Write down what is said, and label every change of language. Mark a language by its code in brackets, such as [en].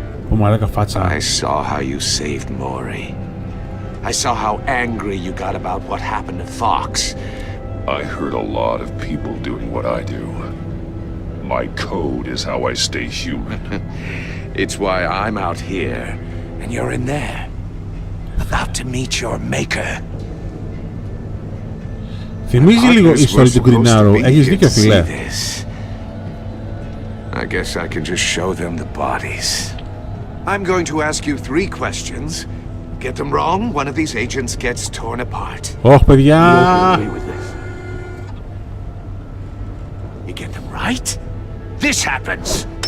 [en] I saw how you saved Maury. I saw how angry you got about what happened to Fox. I heard a lot of people doing what I do. My code is how I stay human. It's why I'm out here, and you're in there. About to meet your maker. [el] Θυμίζει λίγο η ιστορία του Green Arrow. Έχεις δίκιο, φίλε. [en] I guess I can just show them the bodies. I'm going to ask you 3 questions. Get them wrong, one of these agents gets torn apart. [el] Όχι, παιδιά. [en] You get them right, this happens.